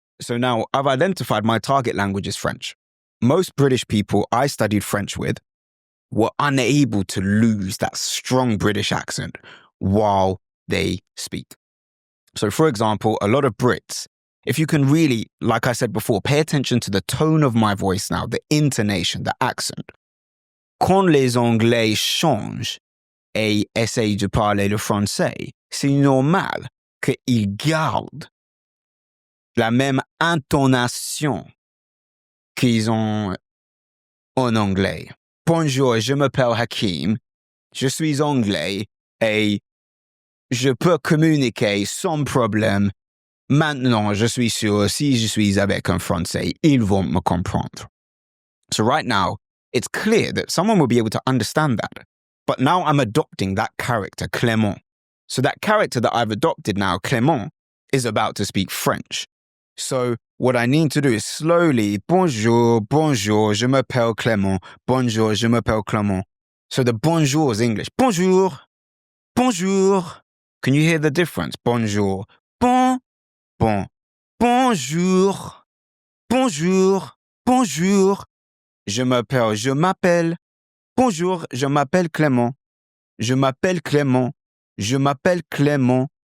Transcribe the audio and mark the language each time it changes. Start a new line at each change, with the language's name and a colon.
English: So now I've identified my target language is French. Most British people I studied French with were unable to lose that strong British accent while they speak. So for example, a lot of Brits, if you can really, like I said before, pay attention to the tone of my voice now, the intonation, the accent.
French: Quand les Anglais changent et essayent de parler le français, c'est normal qu'ils gardent la même intonation qu'ils ont en anglais. Bonjour, je m'appelle Hakim, je suis anglais et je peux communiquer sans problème. Maintenant, je suis sûr, si je suis avec un Français, ils vont me comprendre.
English: So right now, it's clear that someone will be able to understand that. But now I'm adopting that character, Clément. So that character that I've adopted now, Clément, is about to speak French. So what I need to do is slowly,
French: bonjour, bonjour, je m'appelle Clément, bonjour, je m'appelle Clément.
English: So the bonjour is English.
French: Bonjour, bonjour.
English: Can you hear the difference?
French: Bonjour, bon, bon, bonjour, bonjour, bonjour. Je m'appelle, bonjour, je m'appelle Clément, je m'appelle Clément, je m'appelle Clément.